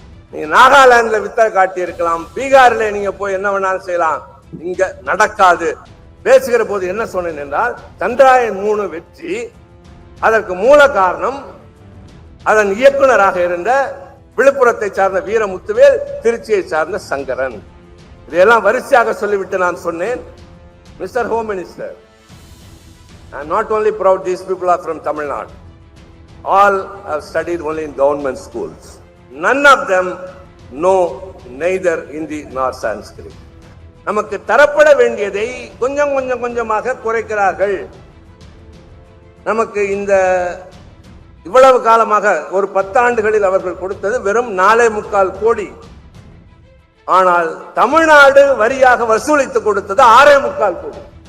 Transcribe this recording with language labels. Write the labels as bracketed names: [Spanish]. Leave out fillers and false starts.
[Tamil] நீங்க நாகாலாந்துல வித்த காட்டி இருக்கலாம், பீகார்ல நீங்க போய் என்ன வேணாலும் செய்யலாம், இங்க நடக்காது. பேசுகிற போது என்ன சொன்னேன் என்றால், சந்திராயன் 3 வெற்றி, அதற்கு மூல காரணம் அதன் இயக்குநராக இருந்த விழுப்புரத்தை சார்ந்த வீரமுத்துவேல், திருச்சியை சார்ந்த சங்கரன். இதையெல்லாம் வரிசையாக சொல்லிவிட்டு நான் சொன்னேன், [English] Mister home minister, I am not only proud these people are from Tamil Nadu. All have studied only in government schools. None of them know neither Hindi nor Sanskrit. [Tamil] நமக்கு தரப்பட வேண்டியதை கொஞ்சம் கொஞ்சம் கொஞ்சமாக குறைக்கிறார்கள். நமக்கு இந்த இவ்வளவு காலமாக ஒரு 10 ஆண்டுகளில் அவர்கள் கொடுத்தது வெறும் 4.25 கோடி. ஆனால் தமிழ்நாடு வரியாக வசூலித்து கொடுத்தது 6.25 கோடி.